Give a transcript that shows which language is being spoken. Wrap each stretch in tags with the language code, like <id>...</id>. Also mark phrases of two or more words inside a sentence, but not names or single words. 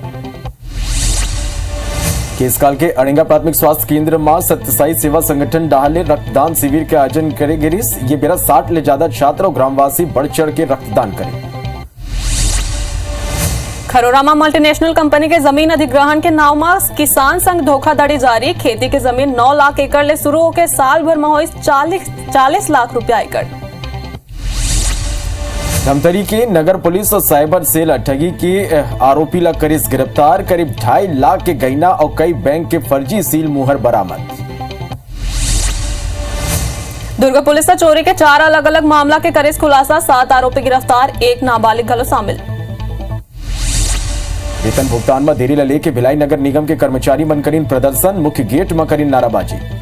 <hne>केसकाल के अड़िंगा प्राथमिक स्वास्थ्य केंद्र में सत्यसाई सेवा संगठन डाहले रक्तदान शिविर के आयोजन करे गिरीश। ये बेरा 60 ले ज्यादा छात्र और ग्रामवासी बढ़ चढ़ के रक्तदान करें। खरोरा में मल्टीनेशनल कंपनी के जमीन अधिग्रहण के नाव में किसान संघ धोखाधड़ी जारी। खेती की जमीन 9 लाख एकड़ ले शुरू होकर साल भर में हुई 40 लाख रुपया एकड़। धमतरी के नगर पुलिस और साइबर सेल ठगी के आरोपी ला करिस गिरफ्तार। करीब 2.5 लाख के गहना और कई बैंक के फर्जी सील मुहर बरामद। दुर्ग पुलिस ने चोरी के 4 अलग अलग मामला के करिस खुलासा। 7 आरोपी गिरफ्तार, 1 नाबालिग घलो शामिल। वेतन भुगतान में देरी लेके भिलाई नगर निगम के कर्मचारी मन करीन प्रदर्शन, मुख्य गेट में करीन नाराबाजी।</hne>